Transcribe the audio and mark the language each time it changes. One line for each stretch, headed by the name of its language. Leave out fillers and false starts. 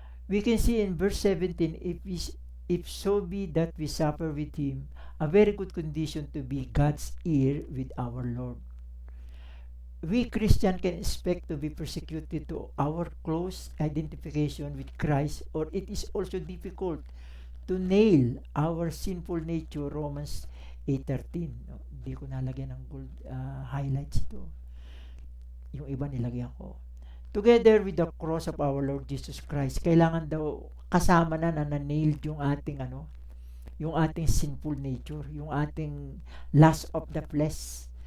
English: We can see in verse 17, if so be that we suffer with Him, a very good condition to be God's heir with our Lord. We Christians can expect to be persecuted to our close identification with Christ, or it is also difficult to nail our sinful nature, Romans 8:13.
Filipino: Hindi ko nalagyan ng gold highlights ito. Yung iba nilagyan ko.
English: Together with the cross of our Lord Jesus Christ,
Filipino: kailangan daw kasama na nailed yung ating yung ating
English: sinful nature, yung ating lust of the flesh.